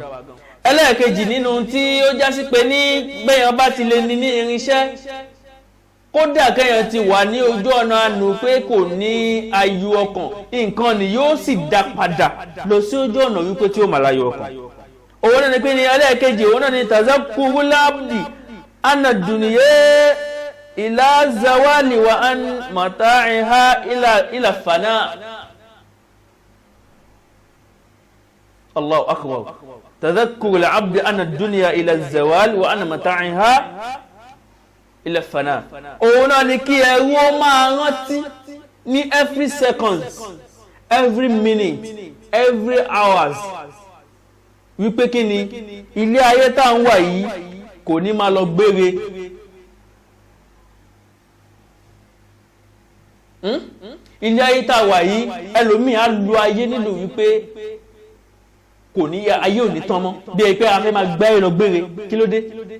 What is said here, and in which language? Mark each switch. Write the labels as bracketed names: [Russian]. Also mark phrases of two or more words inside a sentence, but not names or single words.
[Yoruba] ẹlẹ́ẹ̀kejì nínú tí ó já sí pé ní gbẹ̀yàn bá ti lè ní irinṣẹ́ kódà kẹ́yàn ti wà ní ojú ọ̀nà àánú pé kò ní ayọ̀ ọkàn nǹkan ni yóò sì dá padà lọ sí ojú ọ̀nà wípé tí ó mà láyọ̀ ọkàn. òun náà ni pé ní ẹlẹ́ẹ̀kejì òun náà ni [Arabic] تذكر العبد أن الدنيا إلى زوال وأن متاعها إلى فناء. الله أكبر. تذكر العبد أن الدنيا إلى زوال وأن متاعها إلى فناء. [Yoruba] Òun náà ni kí ẹrú ó máa rántí ní [English] every second, every minute, every hours [Yoruba] wípé kí ni ilé ayé tá ń wà yìí kò ní máa lọ gbére. Ilé ayé tá wà yìí ẹlòmíì á lo ayé nílò wípé kò ní ayé ò ní tán mọ́ bí ẹ pé a fẹ́ máa gbá ẹ lọ gbére kí ló dé.